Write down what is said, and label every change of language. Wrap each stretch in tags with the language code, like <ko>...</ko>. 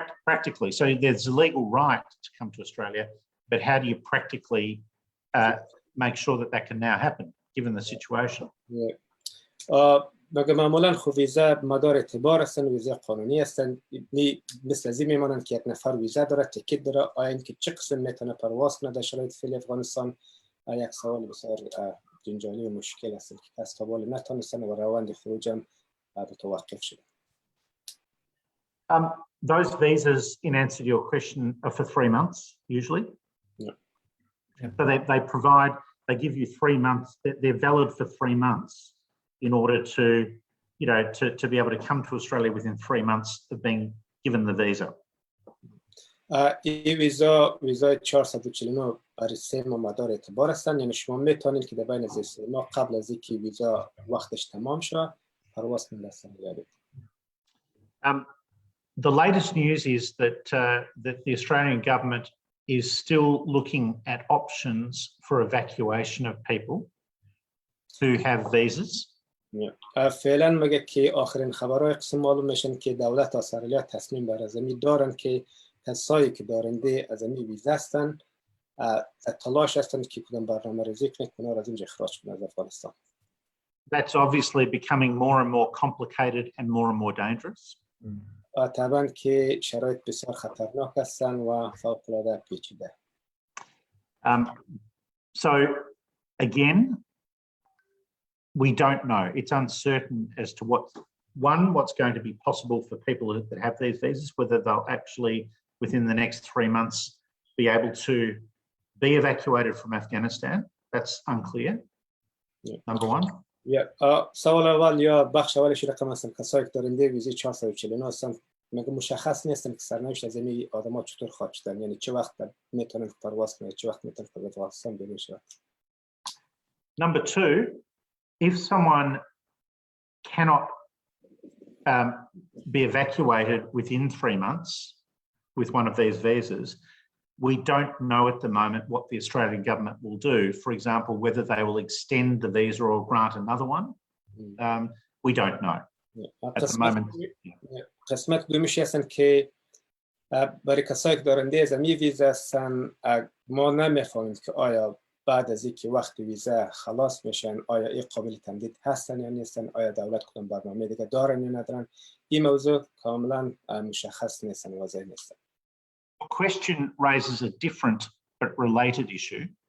<en>Practically. So there's a legal right to come to Australia, but how do you practically make sure that can now happen, given the situation?</en> <fa>مگه معمولا خو ویزا مدار اعتبار هستن، ویزا قانونی هستن، مثل از این میمانند که یک نفر ویزا داره، تیکت داره، آیا اینکه چه قسم میتونه پرواز کنه در شرایط فعلی افغانستان یک سوال بسیار جنجالی و مشکل است که کس تا بالا نتونستن و روند خروج هم متوقف شده.</fa> <en>Those visas, in answer to your question, are for 3 months usually. Yeah. So they give you 3 months. They're valid for 3 months in order to be able to come to Australia within 3 months of being given the visa.</en> <fa>این ویزای 449 برای 3 ماه مدار اعتبار هستند، یعنی شما میتونید که در بین از 3 ماه قبل از اینکه ویزا وقتش تمام شه پرواز کنید استرالیا.</fa> <en>The latest news is that the Australian government is still looking at options for evacuation of people who have visas.</en> <fa>فعلا مگه که آخرین خبرهای قسم معلوم میشن که دولت استرالیا تصمیم بر از این دارن که کسایی که دارنده از این ویزا هستن تلاش هستند که کدام برنامه ریزی کنند که از اینجا اخراج کنند از افغانستان.</fa> <en>That's obviously becoming more and more complicated and more dangerous.</en> <fa>طبعا که شرایط بسیار خطرناک هستند و فوق‌العاده پیچیده.</fa> <en>So again, we don't know. It's uncertain as to what's going to be possible for people that have these visas, whether they'll actually within the next 3 months be able to be evacuated from Afghanistan. That's unclear. Yeah. Number one.</en> <fa>سوال اول یا بخش اولش رقم هستن کسایی که دارنده ویزای 449 هستن مگه مشخص نیستن که سرنوشت از این آدما چطور خواهد شدن، یعنی چه وقت میتونن پرواز کنن، چه وقت میتونن به افغانستان برن.</fa> <en>Number two, if someone cannot be evacuated within 3 months with one of these visas, we don't know at the moment what the Australian government will do. For example, whether they will extend the visa or grant another one. We don't know at the moment.</en> <fa>قسمت دومیش هستن که برای کسایی که دارنده از این ویزا هستن ما نمیفهمیم که آیا بعد از اینکه وقت ویزا خلاص میشن آیا این قابل تمدید هستن یا نیستن، آیا دولت کدام برنامه دیگه دارن یا ندارن. این موضوع کاملا مشخص نیستن، واضح نیستن.</fa> <en>The question raises a different but related issue.</en>